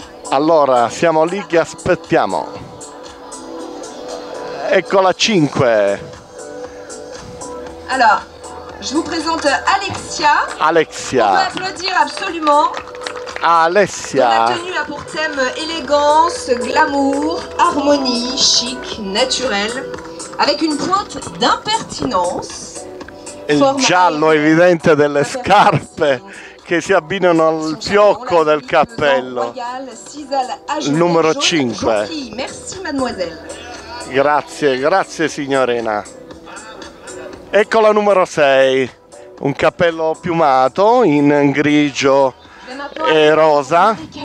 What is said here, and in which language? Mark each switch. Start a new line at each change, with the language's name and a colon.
Italian: Allora, siamo lì che aspettiamo. Ecco la 5.
French: Alors, je vous présente Alexia. Alexia. On peut applaudir absolument. Alexia. La tenue a pour thème élégance, glamour, harmonie, chic, naturel, avec une pointe d'impertinence.
Italian: Il giallo evidente delle scarpe che si abbinano al fiocco del cappello. Il numero 5.
French: Merci mademoiselle.
Italian: Grazie signorina. Ecco la numero 6, un cappello piumato in grigio e rosa.